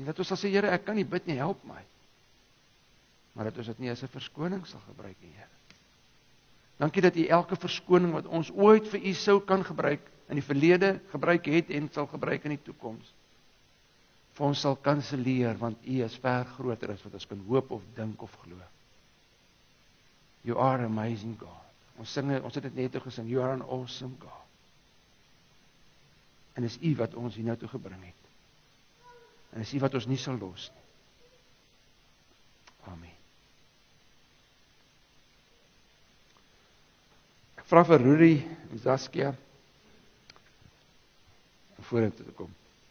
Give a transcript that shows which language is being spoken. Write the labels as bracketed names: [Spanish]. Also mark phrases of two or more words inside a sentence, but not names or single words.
[Afrikaans] Dat ons sal sê, Here, ek kan nie bid nie, help my. Maar dat ons dit nie as 'n verskoning sal gebruik nie, Here. Dankie dat U elke verskoning wat ons ooit vir U sou kan gebruik, in die verlede gebruik het en sal gebruik in die toekoms, vir ons sal kanselleer, want U is ver groter as wat ons kan hoop of dink of glo. [English] You are amazing God. [Afrikaans] Ons het dit net gesing, [English] You are an awesome God. [Afrikaans] En dis U wat ons hier nou toe gebring het. En dis U wat ons nie sal los nie. Amen. Ek vra vir Rudy en Saskia om vorentoe te kom.